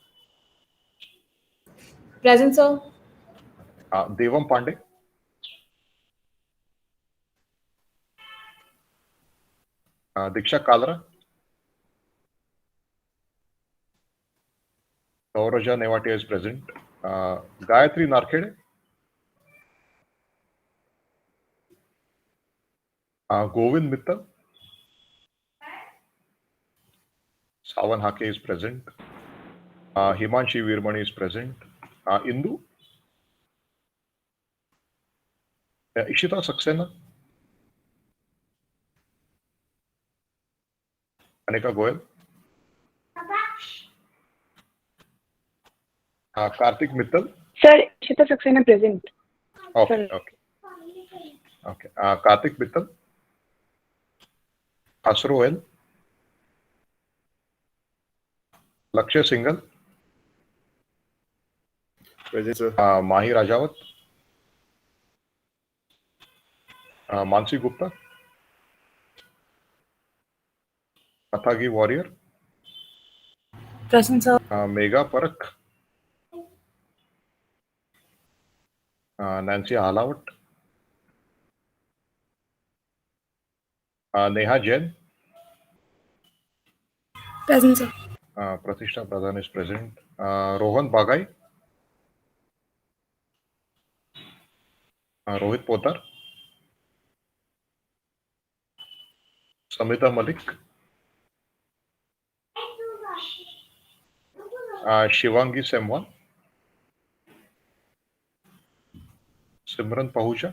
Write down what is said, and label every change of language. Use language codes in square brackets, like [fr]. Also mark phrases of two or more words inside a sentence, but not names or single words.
[en] Present, sir. Devam Pandey, Diksha Kalra, Gauraja Nevatia is present. Gayatri Narkhede, Govind Mittal, Savan Hake is present. Himanshi Virmani is present. Indu, Ishita Saxena, Anika Goyal, Karthik Mittal. Sir, Ishita Saxena present. Okay, okay. Karthik Mittal, Asro L, Lakshya Singhal, Present, sir. Mahi Rajawat, Mansi Gupta, Athagi Warrior, Present, sir. Megha Parak, Nancy Halawat, Neha Jain, Present, sir. Pratishtha Pradhan is present. Rohan Bagai, Rohit Potar, Samita Malik, Shivangi Semwan, Simran Pahuja,